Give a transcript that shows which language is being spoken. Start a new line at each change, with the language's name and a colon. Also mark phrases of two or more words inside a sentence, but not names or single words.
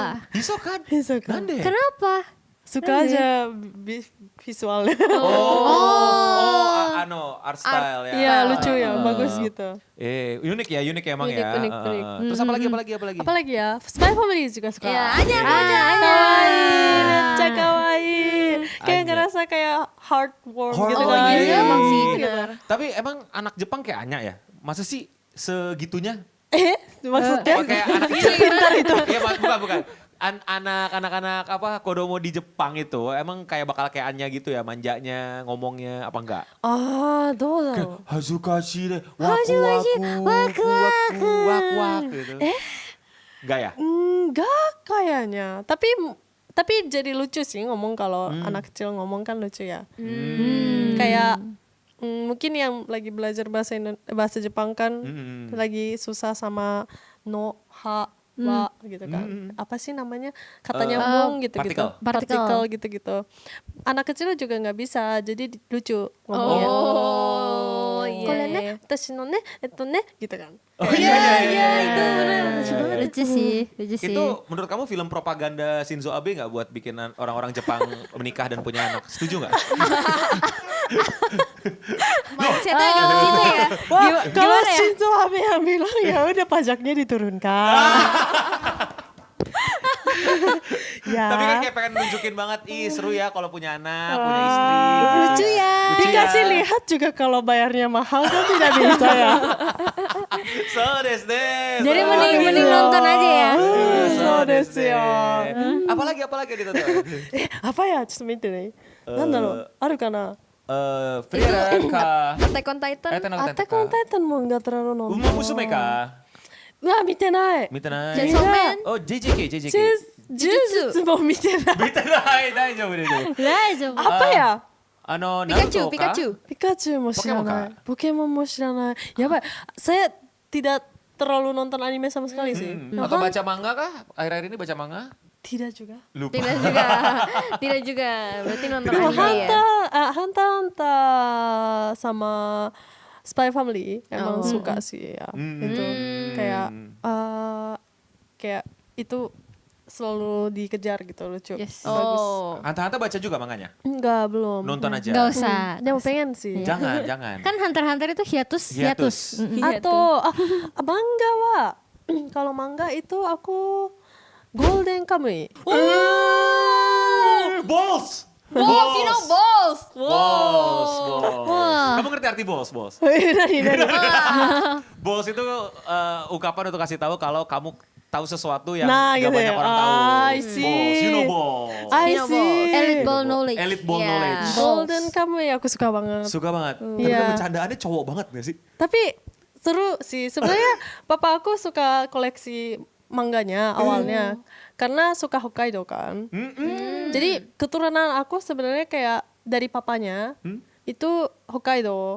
Indonesian: Hisoka. Hisoka. Nande. Kenapa? Suka aja visualnya.
English: Art style ya.
Indonesian: Iya lucu ya, bagus gitu. Unik ya emang Unik, ya. unik. Terus apa lagi? Apalagi ya? Spy Family juga suka. Ya, aja.
Japanese: かわいい、めちゃかわいい.
Indonesian: Kayak ngerasa kayak heartwarm gitu Oh, kan. iya, emang sih, Gitu. benar. Tapi emang anak Jepang kayak Anya ya? Masa sih segitunya? Maksudnya? Oh, kayak anak pintar itu. Iya, bukan. Anak-anak apa kodomo di Jepang itu emang kayak bakal kayak Anya gitu ya, manjanya, ngomongnya apa enggak?
Japanese: どうだろう。
Indonesian: Hazukashi deh, waku gitu. Enggak ya? Enggak kayaknya. Tapi jadi lucu sih ngomong kalau anak kecil ngomong kan lucu ya. Kayak mungkin yang lagi belajar bahasa Jepang kan lagi susah sama no, ha, wa gitu kan. Apa sih namanya? Katanya mung gitu-gitu. Partikel gitu-gitu. Anak kecil juga nggak bisa, jadi lucu ngomongnya. Oh, iya.
Japanese: これね、私のね,
Indonesian: gitu kan. Oh iya. Itu benar lucu banget. Lucu sih. Itu menurut kamu film propaganda Shinzo Abe nggak buat bikin orang-orang Jepang menikah dan punya anak? Setuju nggak? Mindsetnya agak ke situ ya. Wah, kalau gimana ya? Shinzo Abe yang bilang ya udah pajaknya diturunkan. Ya. Tapi kan kayak pengen nunjukin banget, seru ya kalau punya anak, punya istri. gitu Lucu ya. Dikasih lihat juga kalau bayarnya mahal kan tidak bisa ya.
Japanese: そうです.
Indonesian: Jadi mending nonton aja ya.
Japanese: そうです ya.
Indonesian: Apalagi yang ditonton? Apa ya? Cuma itu nih.
Japanese: なんだろう、あるかな? Friera ka. Attack on Titan. Attack on Titan も nggak terlalu nonton. Uma Musume ka. うわ見てない。見てない。 Chainsaw Man. Oh, JJK. 呪術も見てない。見てない。大丈夫。大丈夫。
Indonesian: apa ya?
Japanese: ピカチュウ、ピカチュウ。ピカチュウも知らない。ポケモンも知らない。やばい。
Indonesian: Saya tidak terlalu nonton anime sama sekali sih. Atau baca manga kah? Akhir-akhir ini baca manga? Tidak juga. Lupa. Tidak juga. Berarti nonton Cuma anime ya. Hunter sama Spy Family emang suka sih ya. Itu kayak itu selalu dikejar gitu lucu. Yes. Bagus. Hunter baca juga manganya? Enggak, belum. Nonton aja. Gak usah. Dia mau pengen sih. Jangan. Kan Hunter x Hunter itu hiatus. Atau manga wa kalau manga itu aku Golden Kamuy. Balls.
English: Balls, you know balls. Balls.
Indonesian: Wah. Kamu ngerti arti balls? Nani. Balls itu ungkapan untuk kasih tahu kalau kamu tahu sesuatu yang Nah, gak gitu banyak ya. orang tahu.
English: I see. Balls, you know balls. I You know see. balls. Elite ball knowledge. Elite ball Yeah. knowledge.
Indonesian: Golden Kamuy aku suka banget. Suka banget. Tapi Iya. bercandaannya cowok banget gak sih? Tapi seru sih. Sebenarnya papa aku suka koleksi mangganya awalnya karena suka Hokkaido kan. Jadi keturunan aku sebenarnya kayak dari papanya itu Hokkaido.